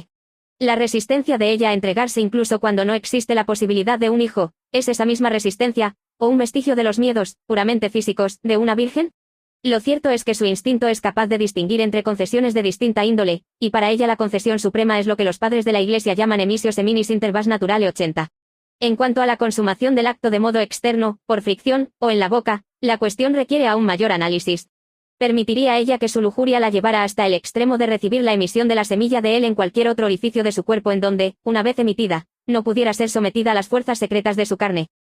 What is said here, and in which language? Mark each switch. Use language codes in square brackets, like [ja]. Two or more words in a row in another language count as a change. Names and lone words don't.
[es] La resistencia de ella a entregarse incluso cuando no existe la posibilidad de un hijo, ¿es esa misma resistencia, o un vestigio de los miedos, puramente físicos, de una virgen? Lo cierto es que su instinto es capaz de distinguir entre concesiones de distinta índole, y para ella la concesión suprema es lo que los padres de la Iglesia llaman [la] emissio seminis inter vas naturale [es] 80. En cuanto a la consumación del acto de modo externo, por fricción, o en la boca, la cuestión requiere aún mayor análisis. ¿Permitiría ella que su lujuria la llevara hasta el extremo de recibir la emisión de la semilla de él en cualquier otro orificio de su cuerpo en donde, una vez emitida, no pudiera ser sometida a las fuerzas secretas de su carne?